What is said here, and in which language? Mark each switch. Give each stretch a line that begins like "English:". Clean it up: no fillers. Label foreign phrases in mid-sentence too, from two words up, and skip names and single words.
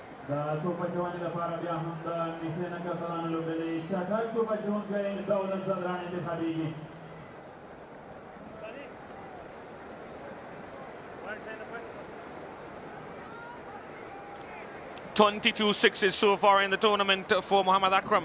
Pashto: دا توپچواني لپاره بیا هم د میس-e-Ainak اتلانو لوبډلې چټک توپچوونکی دولت زدران انتخابیږي.
English: 22 sixes so far in the tournament for Mohammad Akram.